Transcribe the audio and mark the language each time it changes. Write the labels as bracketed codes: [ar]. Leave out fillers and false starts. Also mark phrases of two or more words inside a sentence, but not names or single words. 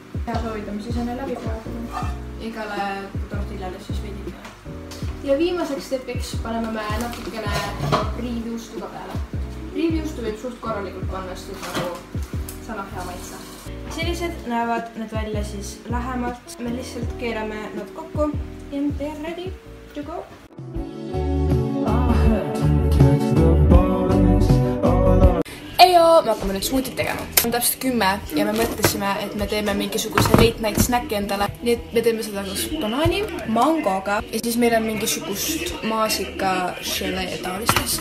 [et] Hea soovitame, siis on läbi praegu. Igale tortillale siis veidi peale. Ja viimaseks stepiks paneme me natukene riivjuustu ka peale. Riivjuustu võib suht korralikult panna, sest nagu saab hea maitse. Sellised näevad need välja siis lähemalt. Me lihtsalt keerame nad kokku ja [en] they are ready to go. [et] Ejo, me hakkame nüüd smuutit tegema. On täpselt 10 ja me mõtlesime, et me teeme mingisuguse [en] late night snacki [et] endale. Nii et me teeme seda koos banaani, mangoga ja siis meil on mingisugust maasika gelee taolistest.